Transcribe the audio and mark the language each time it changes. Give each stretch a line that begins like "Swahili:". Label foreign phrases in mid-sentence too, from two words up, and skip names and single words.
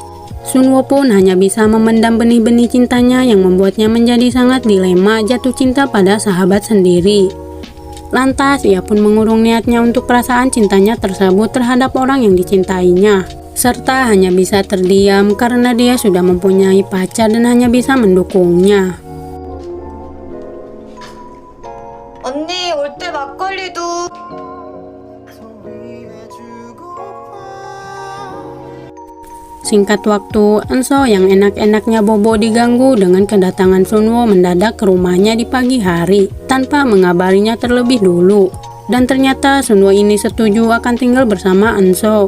Indonesian: Sunwo pun hanya bisa memendam benih-benih cintanya yang membuatnya menjadi sangat dilema jatuh cinta pada sahabat sendiri. Lantas ia pun mengurung niatnya untuk perasaan cintanya tersebut terhadap orang yang dicintainya, serta hanya bisa terdiam karena dia sudah mempunyai pacar dan hanya bisa mendukungnya.
Korean: 언니 올 때 막걸리도.
Indonesian: Singkat waktu, Enso yang enak-enaknya bobo diganggu dengan kedatangan Sunwo mendadak ke rumahnya di pagi hari tanpa mengabarinya terlebih dulu. Dan ternyata Sunwo ini setuju akan tinggal bersama Enso.